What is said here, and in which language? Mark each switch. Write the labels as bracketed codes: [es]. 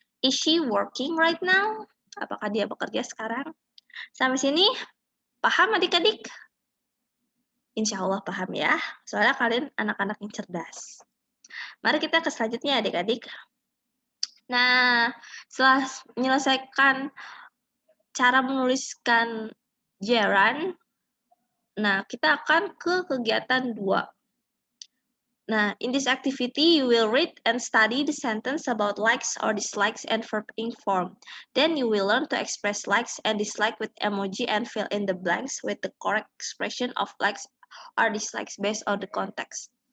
[en] Is she working right now? [id] Apakah dia bekerja sekarang? Sampai sini, paham adik-adik? Insya Allah paham ya, soalnya kalian anak-anak yang cerdas. Mari kita ke selanjutnya adik-adik. Nah, setelah menyelesaikan cara menuliskan gerund, nah kita akan ke kegiatan 2. [en] Nah, in this activity, you will read and study the sentence about likes or dislikes and verb ing form. Then you will learn to express likes and dislike with emoji and fill in the blanks with the correct expression of likes or dislikes based on the context.